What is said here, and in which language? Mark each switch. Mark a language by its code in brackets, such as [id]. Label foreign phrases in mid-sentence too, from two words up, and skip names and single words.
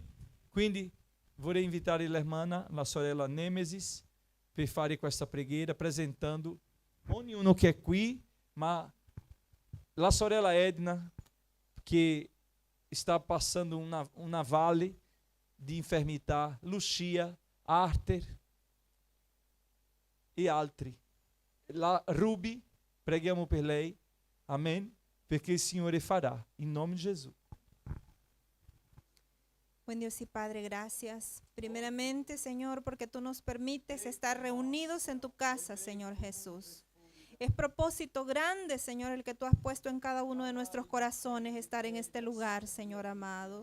[it] Quindi vorrei invitare l'hermana, la sorella Nemesis, per fare questa preghiera, presentando ognuno che è qui, ma la sorella Edna, che sta passando una vale di infermità, Lucia, Arthur e altri. La Ruby, preghiamo per lei, amen, perché il Signore farà, in nome di Gesù. [es] Buen Dios y Padre, gracias. Primeramente, Señor, porque tú nos permites estar reunidos en tu casa, Señor Jesús. Es propósito grande, Señor, el que tú has puesto en cada uno de nuestros corazones estar en este lugar, Señor amado.